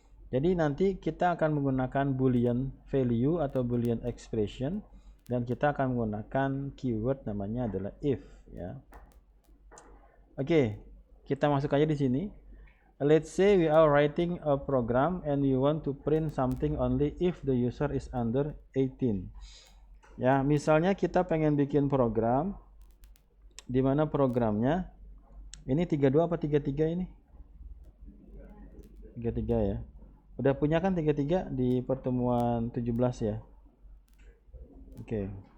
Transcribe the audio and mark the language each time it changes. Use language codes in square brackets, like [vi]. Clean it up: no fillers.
[id] Jadi nanti kita akan menggunakan Boolean value atau Boolean expression dan kita akan menggunakan keyword namanya adalah if ya. Oke, kita masuk aja di sini. [en] Let's say we are writing a program and we want to print something only if the user is under 18. [id] Ya, misalnya kita pengen bikin program di mana programnya ini 32 apa 33 ini? 33 ya. Udah punya kan 33 di pertemuan 17 ya? Oke.